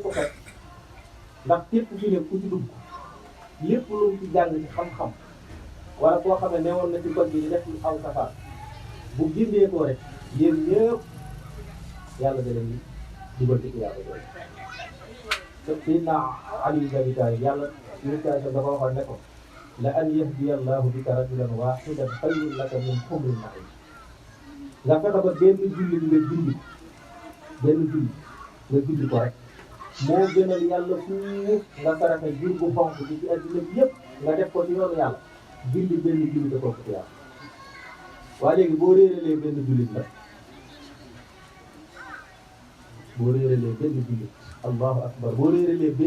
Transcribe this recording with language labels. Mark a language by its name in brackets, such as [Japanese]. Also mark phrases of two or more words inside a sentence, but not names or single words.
[Wolof] ko xet ndax képp fi ne ku ci dugg lépp lu mu ci jàng ci xam-xam wala koo xam ne newoon na ci code bi di def aw safar bu gindee ko rek yéen ñëpp yàlla da leen di dugal ci yàlla doole Sayyidina Ali ibn Abi Talib yàlla éducation dafa waxoon ne ko [Arabic] لأن يهدي الله بك رجلا واحدا خير لك من حمر النعم [Wolof] nga fexe ba benn jullit nga gindi ko rek moo gënal yàlla fuuf nga saraxe jur bu xonk bi ci adduna bi yëpp nga def ko ci yoonu yàlla gindi benn jullit da ko ci yàlla waa léegi boo réeralee benn jullit la [Arabic] الله أكبر [Wolof] boo réeralee benn